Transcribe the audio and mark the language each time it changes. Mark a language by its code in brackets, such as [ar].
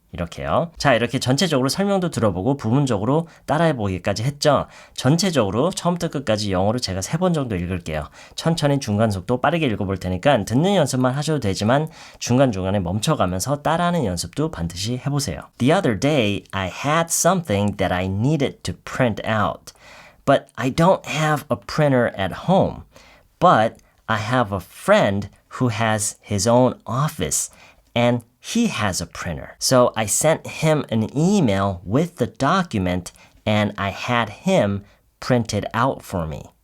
[ko] 이렇게요. 자, 이렇게 전체적으로 설명도 들어보고 부분적으로 따라해보기까지 했죠. 전체적으로 처음부터 끝까지 영어로 제가 3번 정도 읽을게요. 천천히 중간 속도 빠르게 읽어볼 테니까 듣는 연습만 하셔도 되지만 중간중간에 멈춰가면서 따라하는 연습도 반드시 해보세요. [en] The other day, I had something that I needed to print out. But I don't have a printer at home. But I have a friend who has his own office. And he has a printer. So I sent him an email with the document and I had him print it out for me.